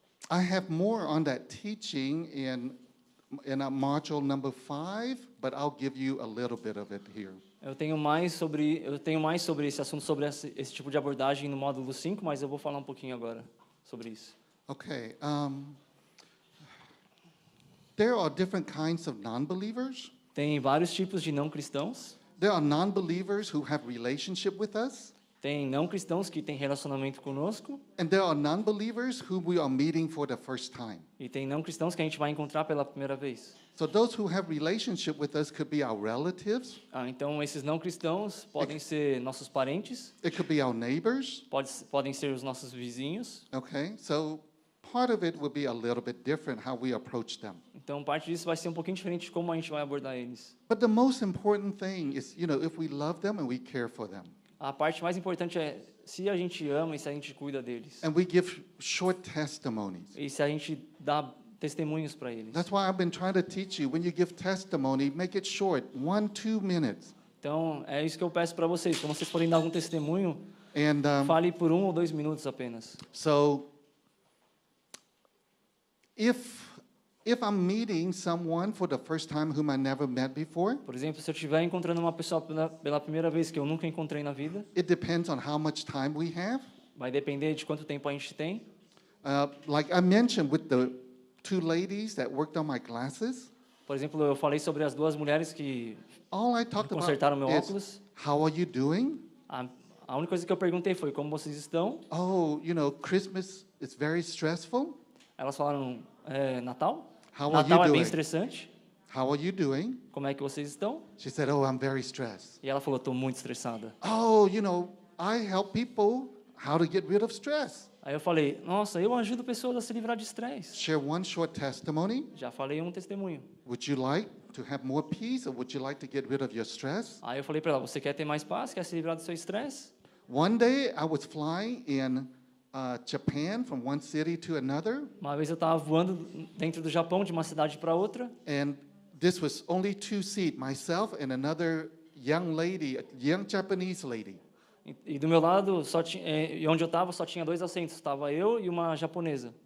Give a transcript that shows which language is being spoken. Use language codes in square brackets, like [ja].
[en] I have more on that teaching in a module number 5, but I'll give you a little bit of it here. [pt] Eu tenho mais sobre esse assunto, sobre esse tipo de abordagem no módulo 5, mas eu vou falar um pouquinho agora sobre isso. [en] Okay. There are different kinds of non-believers. [pt] Tem vários tipos de não cristãos. [en] There are non-believers who have relationship with us. [pt] Tem não cristãos que têm relacionamento conosco. [en] And there are non-believers who we are meeting for the first time. [pt] E tem não cristãos que a gente vai encontrar pela primeira vez. [en] So those who have relationship with us could be our relatives. [pt] Então, esses não cristãos podem ser nossos parentes, [en] It could be our neighbors. [pt] podem ser os nossos vizinhos. [en] Okay, so part of it will be a little bit different how we approach them. [pt] Então, parte disso vai ser um pouquinho diferente de como a gente vai abordar eles. [en] But the most important thing is, if we love them and we care for them. [pt] A parte mais importante é se a gente ama e se a gente cuida deles. [en] And we give short testimonies. [pt] E se a gente dá testemunhos para eles. [en] That's why I've been trying to teach you, when you give testimony, make it short, 1-2 minutes. [pt] Então, é isso que eu peço para vocês. Quando vocês forem dar algum testemunho, [en] And [pt] fale por 1 ou 2 minutos apenas. [en] so if I'm meeting someone for the first time whom I never met before, [pt] Por exemplo, se eu estiver encontrando uma pessoa pela primeira vez que eu nunca encontrei na vida, [en] it depends on how much time we have. [pt] vai depender de quanto tempo a gente tem. [en] Like I mentioned with the 2 ladies that worked on my glasses, [pt] Por exemplo, eu falei sobre as 2 mulheres que [en] all I talked [pt] consertaram [en] about [pt] meu [en] is, [pt] óculos. [en] how are you doing? [pt] A única coisa que eu perguntei foi como vocês estão. [en] Oh, Christmas is very stressful. [pt] Elas falaram, Natal? [en] How are you [pt] é bem [en] doing? [pt] estressante. [en] How are you doing? [pt] Como é que vocês estão? [en] She said, oh, I'm very stressed. [pt] E ela falou, estou muito estressada. [en] Oh, I help people how to get rid of stress. [pt] Aí eu falei, nossa, eu ajudo pessoas a se livrar de estresse. [en] Share one short testimony. [pt] Já falei um testemunho. [en] Would you like to have more peace or would you like to get rid of your stress? [pt] Aí eu falei para ela, você quer ter mais paz? Quer se livrar do seu estresse? [en] One day I was flying in Japan from one city to another, [pt] Uma vez eu estava voando dentro do Japão, de uma cidade para outra, [en] and this was only two seats, myself and another young lady, a young Japanese lady. [pt] e do meu lado, e onde eu estava, só tinha 2 assentos. Estava eu e uma japonesa.